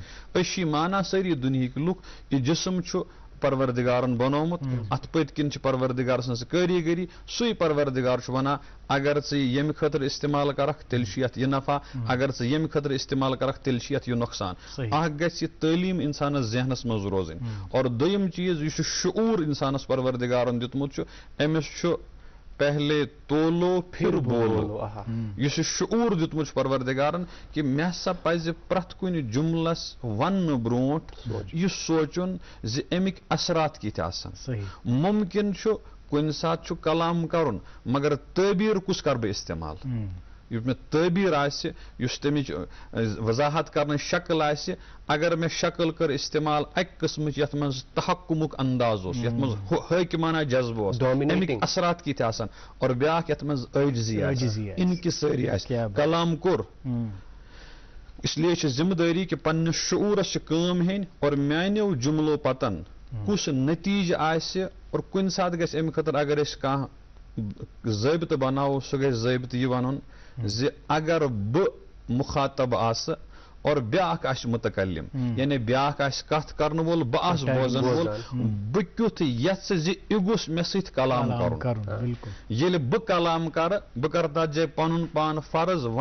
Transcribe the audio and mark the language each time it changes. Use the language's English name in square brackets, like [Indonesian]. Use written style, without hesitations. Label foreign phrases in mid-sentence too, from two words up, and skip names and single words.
[Kashmiri] أسۍ چھِ یہِ مانان سٲری دُنہِکۍ لُکھ یہِ جسم چھُ پروردگارن بنومُت اتھ پٔتۍ کِنۍ چھِ پروردگار سٕنٛز کٲریٖگٔری سُے پروردگار چھُ ونان اگر ژٕ یہِ ییٚمہِ خٲطرٕ استعمال کرکھ تیٚلہِ چھُ یتھ یہِ نفع اگر ژٕ ییٚمہِ خٲطرٕ استعمال کرکھ تیٚلہِ چھُ یتھ یہِ نۄقصان. اکھ گژھِ یہِ تعلیٖم انسانس ذہنس منٛز روزٕنۍ اور دوٚیِم چیٖز یُس یہِ شعوٗر انسانس پروردگارن دیُتمُت چھُ أمِس چھُ [Urdu] پہلے تولو پھر بولو. [Kashmiri] یُس یہِ شعوٗر دیُتمُت چھُ پروردگارن کہِ مےٚ ہسا پزِ پرٛٮ۪تھ کُنہِ جملس وننہٕ برونٛٹھ یہِ سونٛچُن زِ امیِکۍ اثرات کِتھ آسن. مُمکِن چھُ کُنہِ ساتہٕ چھُ کلام کرُن مگر تعبیٖر کُس کرٕ بہٕ استعمال. یُس مےٚ تعبیٖر آسہِ یُس تمِچ وضاحت کرنٕچ شکل آسہِ اگر مےٚ شکل کٔر استعمال اکہِ قٕسمٕچ یتھ منٛز تحکُمُک انداز اوس یتھ منٛز حٲکِمانہ جذبہٕ اوس امیِکۍ اثرات کِتھ آسن اور بیاکھ یتھ منٛز عٲجزی آسہِ انکسٲری آسہِ کلام کوٚر [Urdu] اس لیے [Kashmiri] چھِ ذمہٕ دٲری کہ پننِس شعوٗرس چھِ کٲم ہیٚنۍ اور میانیو جملو پتن کس نتیجہ آسہِ اور کُنہِ ساتہٕ گژھِ اَمہِ خٲطرٕ اگر أسۍ کانٛہہ ضٲبطہٕ بناوو سُہ گژھِ ضٲبطہٕ یہِ وَنُن زِ اگر بہٕ مُخاطب آسہٕ اور بیٛاکھ آسہِ متکلم یعنی بیٛاکھ آسہِ کتھ کرن وول بہٕ آسہٕ بوزن وول بہٕ کیُتھ یژھٕ زِ یہِ گوٚژھ مےٚ سۭتۍ کلام کرُن ییٚلہِ بہٕ کلام کرٕ بہٕ کرٕ تتھ جایہِ پنُن پان فرض